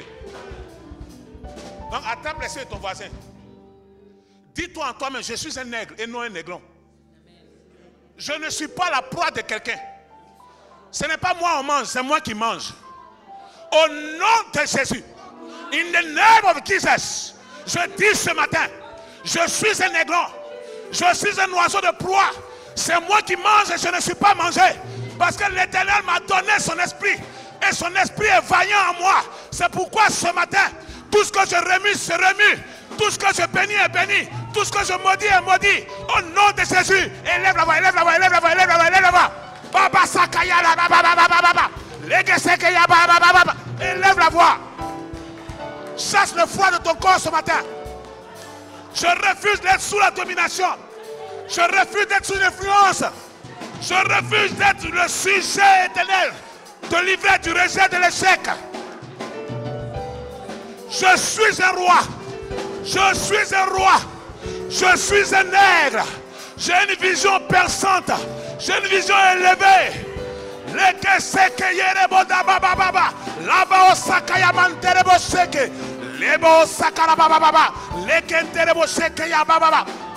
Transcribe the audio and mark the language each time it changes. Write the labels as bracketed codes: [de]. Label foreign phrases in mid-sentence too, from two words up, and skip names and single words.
[fr] Donc attrape l'esprit de ton voisin. Dis-toi en toi-même, je suis un nègre et non un négron. Je ne suis pas la proie de quelqu'un. Ce n'est pas moi on mange, c'est moi qui mange. Au nom de Jésus, [en] in the name of Jesus, [fr] je dis ce matin, je suis un négron. Je suis un oiseau de proie. C'est moi qui mange et je ne suis pas mangé. Parce que l'Éternel m'a donné son esprit. Et son esprit est vaillant en moi. C'est pourquoi ce matin, tout ce que je remue, c'est remu. Tout ce que je bénis est béni. Tout ce que je maudis est maudit. Au nom de Jésus. Élève la voix, élève la voix, élève la voix, élève la voix, élève la voix. Baba Sakaya la baba baba baba. Élève la voix. Chasse le froid de ton corps ce matin. Je refuse d'être sous la domination. Je refuse d'être sous l'influence. Je refuse d'être le sujet éternel. De livrer du rejet de l'échec. Je suis un roi. Je suis un roi. Je suis un nègre. J'ai une vision perçante. J'ai une vision élevée. Leke seke yerebo da baba baba. Laba osakaya manterebo seke. Lebo osakara baba baba. Leke enterebo seke ya baba baba.